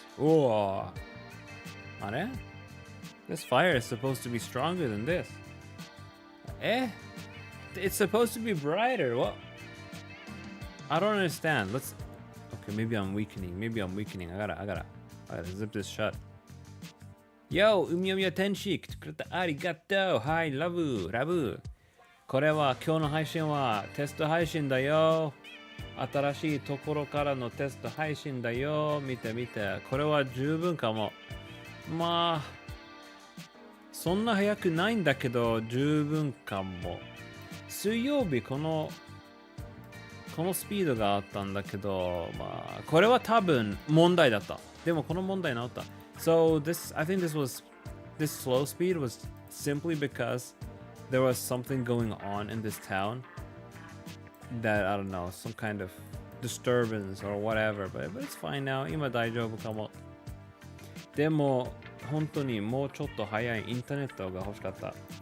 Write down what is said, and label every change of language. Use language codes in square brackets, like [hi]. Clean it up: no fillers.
[en] Oh, this fire is supposed to be stronger than this. It's supposed to be brighter. What? I don't understand. Okay, maybe I'm weakening. I gotta zip this shut. [ja] Yo, 海みや天使来てくれてありがとう。はい、ラブ。これは今日の配信はテスト配信だよ。新しいところからのテスト配信だよ。見て。これは十分かも。まあ、そんな早くないんだけど、十分かも。水曜日このスピードがあったんだけど、まあ、これは多分問題だった。でもこの問題治った。 [en] So I think this slow speed was simply because there was something going on in this town that, I don't know, some kind of disturbance or whatever, but it's fine now. [ja] 今大丈夫かも。でも本当にもうちょっと早いインターネットが欲しかった。